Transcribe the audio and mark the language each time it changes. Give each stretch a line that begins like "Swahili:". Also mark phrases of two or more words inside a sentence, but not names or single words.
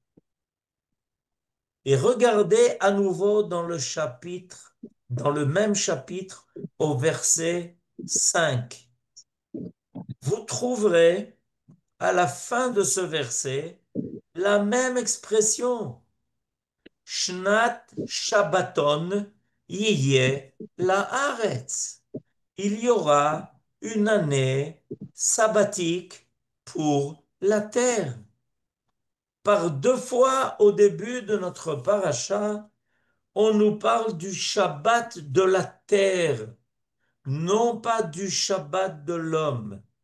French: Et regardez à nouveau dans le chapitre, dans le même chapitre, au verset 5. Vous trouverez à la fin de ce verset la même expression.
Hebrew: שנת שבתון יהיה לארץ.
French: Il y aura une année sabbatique pour la terre. Par 2 fois au début de notre paracha, on nous parle du Shabbat de la terre, non pas du Shabbat de l'homme.